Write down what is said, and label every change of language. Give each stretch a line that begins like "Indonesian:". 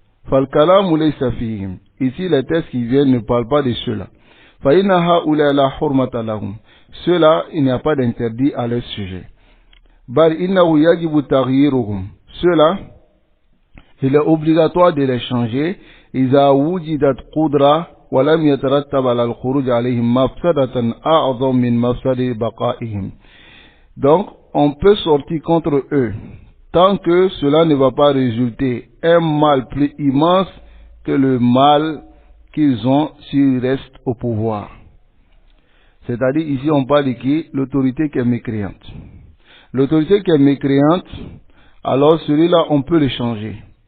Arabic: Fal kalamu laysa fihim.
French: Ici, les textes qui viennent ne parlent pas de ceux-là.
Arabic: Fa inna ha'ula la hurmata lahum.
French: Ceux-là, il n'y a pas d'interdit à leur sujet.
Arabic: Bal innahu yajibu taghyiruhum.
French: Ceux-là, il est obligatoire de les changer.
Arabic: إذا وجدت قدرة ولم يترتب على الخروج عليهم مفسدة أعظم من مفسدة بقائهم.
French: Donc, on peut sortir contre eux tant que cela ne va pas résulter un mal plus immense que le mal qu'ils ont s'ils restent au pouvoir. C'est-à-dire, ici, on parle de qui? L'autorité qui est mécréante. L'autorité qui est mécréante, alors celui-là, on peut le changer.